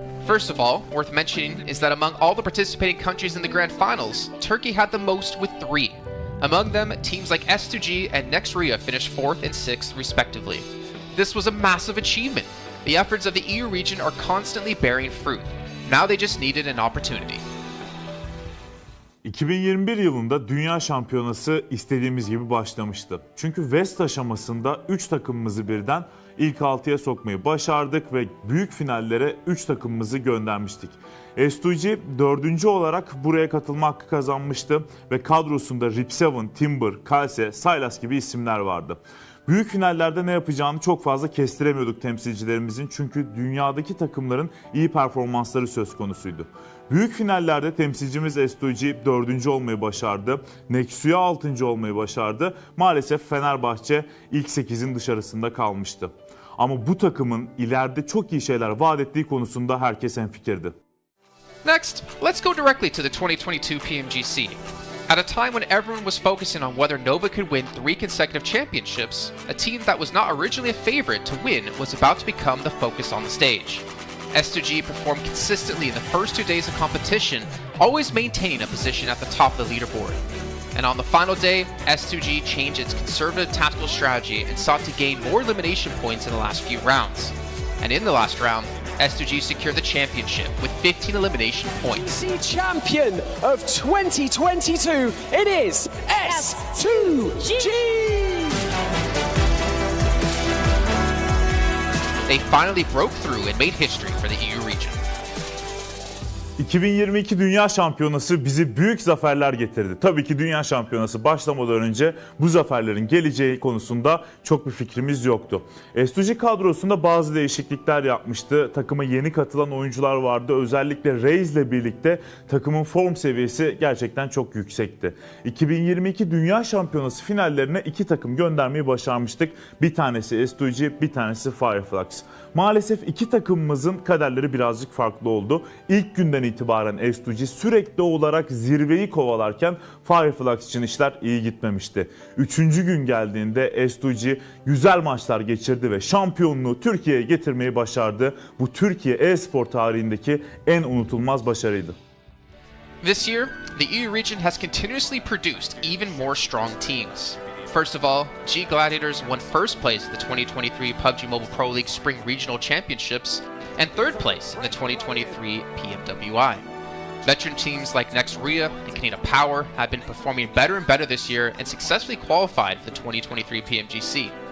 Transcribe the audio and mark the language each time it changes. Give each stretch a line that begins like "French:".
English: First of all, worth mentioning is that among all the participating countries in the grand finals, Turkey had the most with 3. Among them, teams like S2G and Next Ria finished 4th and 6th respectively. This was a massive achievement. The efforts of the EU region are constantly bearing fruit. Now they just needed an opportunity.
Turkish: 2021 yılında Dünya Şampiyonası istediğimiz gibi başlamıştı. Çünkü West aşamasında 3 takımımızı birden ilk 6'ya sokmayı başardık ve büyük finallere 3 takımımızı göndermiştik. S2G 4. olarak buraya katılma hakkı kazanmıştı ve kadrosunda Rip7, Timber, Kalse, Sylas gibi isimler vardı. Büyük finallerde ne yapacağını çok fazla kestiremiyorduk temsilcilerimizin, çünkü dünyadaki takımların iyi performansları söz konusuydu. Büyük finallerde temsilcimiz S2G 4. olmayı başardı. Nexu'ya 6. olmayı başardı. Maalesef Fenerbahçe ilk 8'in dışarısında kalmıştı. Ama bu takımın ileride çok iyi şeyler vaat ettiği konusunda herkes hemfikirdi.
English: Next, let's go directly to the 2022 PMGC. At a time when everyone was focusing on whether Nova could win 3 consecutive championships, a team that was not originally a favorite to win was about to become the focus on the stage. S2G performed consistently in the first 2 days of competition, always maintaining a position at the top of the leaderboard. And on the final day, S2G changed its conservative tactical strategy and sought to gain more elimination points in the last few rounds. And in the last round, S2G secured the championship with 15 elimination points. Champion of 2022, it is S2G! They finally broke through and made history for the EU region.
Turkish: 2022 Dünya Şampiyonası bizi büyük zaferler getirdi. Tabii ki Dünya Şampiyonası başlamadan önce bu zaferlerin geleceği konusunda çok bir fikrimiz yoktu. S2G kadrosunda bazı değişiklikler yapmıştı. Takıma yeni katılan oyuncular vardı. Özellikle Reis ile birlikte takımın form seviyesi gerçekten çok yüksekti. 2022 Dünya Şampiyonası finallerine 2 takım göndermeyi başarmıştık. Bir tanesi S2G, bir tanesi Fireflux. Maalesef 2 takımımızın kaderleri birazcık farklı oldu. İlk günden itibaren S2G sürekli olarak zirveyi kovalarken Fireflux için işler iyi gitmemişti. 3. gün geldiğinde S2G güzel maçlar geçirdi ve şampiyonluğu Türkiye'ye getirmeyi başardı. Bu Türkiye e-spor tarihindeki en unutulmaz başarıydı.
English: This year, the EU region has continuously produced even more strong teams. First of all, G Gladiators won 1st place at the 2023 PUBG Mobile Pro League Spring Regional Championships and 3rd place in the 2023 PMWI. Veteran teams like Next Ria and Canina Power have been performing better and better this year and successfully qualified for the 2023 PMGC.